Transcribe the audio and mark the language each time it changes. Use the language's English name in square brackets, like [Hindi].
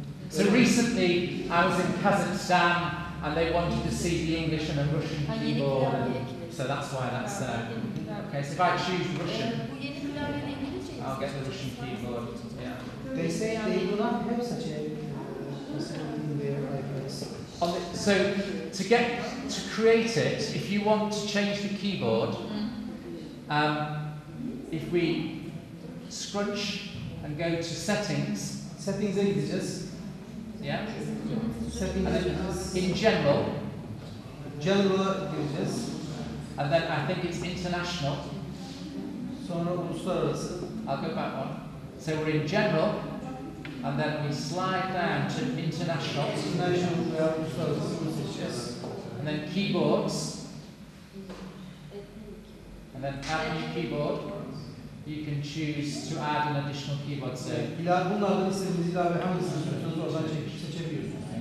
[English] So recently I was in Kazakhstan and they wanted to see the English and a Russian keyboard, so that's why that's there. Okay, so if I choose Russian, I'll get the Russian keyboard. Yeah. [Turkish] Destekleyilen hep seçenek. [English] So to create it, if you want to change the keyboard, if we scrunch and go to settings, [Turkish] Settings'e gideceğiz. [English] yeah, [Turkish] Settings'e gideceğiz. [English] in general, [Turkish] General'a gireceğiz. [English] and then I think it's international. [Turkish] Sonra uluslararası. [English] I'll go back one. So we're in general, and then we slide down to international. [Turkish] International veya uluslararası seçeceğiz. [English] And then keyboards. And then add new keyboard. You can choose to add an additional keyboard. So [Turkish] Bunlardan istediğiniz ilave hangisini istiyorsanız oradan seçebiliyorsunuz.